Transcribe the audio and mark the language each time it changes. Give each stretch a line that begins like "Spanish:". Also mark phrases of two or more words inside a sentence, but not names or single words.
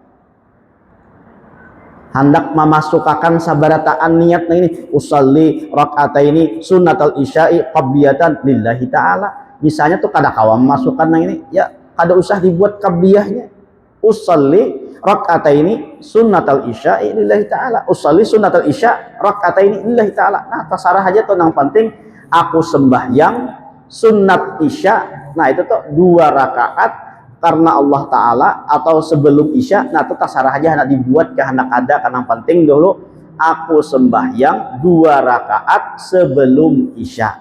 Banjar: Hendak memasukkan sabarataan niat nang ini,
Arabic: أصلي ركعتين سنة العشاء قبلية لله تعالى.
Banjar: Misalnya tuh kada kawan memasukkan nang ini, ya kada usah dibuat qabliyahnya.
Arabic: أصلي ركعتين سنة العشاء لله تعالى. أصلي سنة العشاء ركعتين لله تعالى.
Banjar: Nah, terserah aja tuh, yang penting aku sembahyang sunnat isya. Nah, itu tuh 2 rakaat karena Allah Ta'ala atau sebelum isya. Nah itu terserah aja hendak dibuat ke hendak ada, karena penting dulu aku sembahyang 2 rakaat sebelum isya.